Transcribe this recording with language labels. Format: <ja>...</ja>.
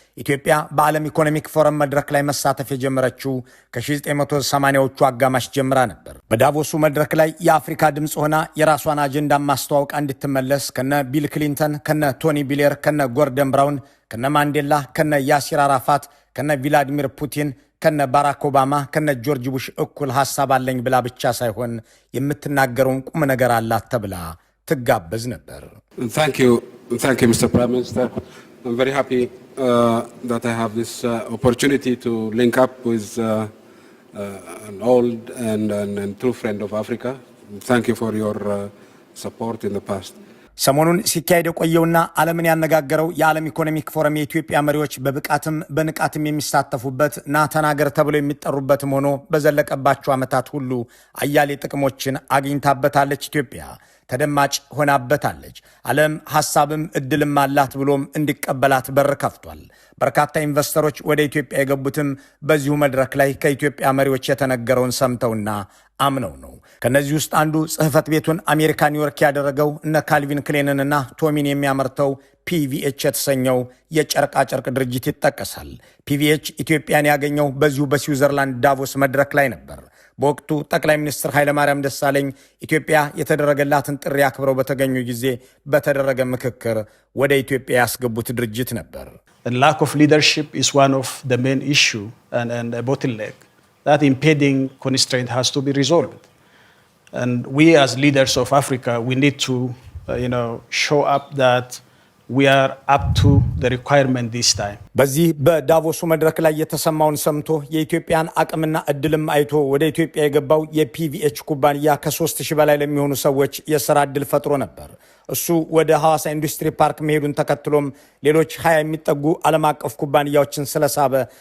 <am>ኢትዮጵያ በዓለም ኢኮኖሚክ ፎረም መድረክ ላይ መሳተፍ የጀመረችው ከ1980ዎቹ አጋማሽ ጀምራ ነበር። በዳቮሱ መድረክ ላይ የአፍሪካ ድምፅ ሆና የራሷን አጀንዳ ማስተዋወቃ እንድትመለስ ከነ ቢል ክሊንተን፣ ከነ ቶኒ ብሌር፣ ከነ ጎርደን ብራውን፣ ከነ ማንዴላ፣ ከነ ያሲር አራፋት፣ ከነ ቪላዲሚር ፑቲን፣ ከነ ባራክ ኦባማ፣ ከነ ጆርጅ ቡሽ እኩል ሐሳብ አለኝ ብላ ብቻ ሳይሆን የምትናገረውን ቁም ነገር አላት ተብላ ትጋበዝ ነበር።</am> <en>Thank you, Mr. Prime Minister. I'm very happy that I have this opportunity to link up with an old and true friend of Africa. Thank you for your support in the past.</en> <am>ሰሞኑን ሲካሄድ የቆየውና ዓለምን ያነጋገረው የዓለም ኢኮኖሚክ ፎረም የኢትዮጵያ መሪዎች በብቃትም በንቃትም የሚሳተፉበት ና ተናገር ተብለው የሚጠሩበትም ሆኖ በዘለቀባቸው ዓመታት ሁሉ አያሌ ጥቅሞችን አግኝታበታለች። ኢትዮጵያ ተደማጭ ሆናበታለች። ዓለም ሐሳብም እድልም አላት ብሎም እንዲቀበላት በር ከፍቷል። በርካታ ኢንቨስተሮች ወደ ኢትዮጵያ የገቡትም በዚሁ መድረክ ላይ ከኢትዮጵያ መሪዎች የተነገረውን ሰምተውና አምነው ነው። ከነዚህ ውስጥ አንዱ ጽህፈት ቤቱን አሜሪካ ኒውዮርክ ያደረገው እነ ካልቪን ክሌንንና ቶሚን የሚያመርተው ፒቪኤች የተሰኘው የጨርቃ ጨርቅ ድርጅት ይጠቀሳል። ፒቪኤች ኢትዮጵያን ያገኘው በዚሁ በስዊዘርላንድ ዳቮስ መድረክ ላይ ነበር። በወቅቱ ጠቅላይ ሚኒስትር ኃይለማርያም ደሳለኝ ኢትዮጵያ የተደረገላትን ጥሪ አክብረው በተገኙ ጊዜ በተደረገ ምክክር ወደ ኢትዮጵያ ያስገቡት ድርጅት ነበር።</am> <en>The lack of leadership is one of the main issue and a bottleneck. That impeding constraint has to be resolved. And we as leaders of Africa, we need to, show up that we are up to the requirement this time.</en> <am>በዚህ በዳቮሱ መድረክ ላይ የተሰማውን ሰምቶ የኢትዮጵያን አቅምና እድልም አይቶ ወደ ኢትዮጵያ የገባው የፒቪኤች ኩባንያ ከ3000 በላይ ለሚሆኑ ሰዎች የሥራ እድል ፈጥሮ ነበር። እሱ ወደ ሐዋሳ ኢንዱስትሪ ፓርክ መሄዱን ተከትሎም ሌሎች 20 የሚጠጉ ዓለም አቀፍ ኩባንያዎችን ስለሳበ</am>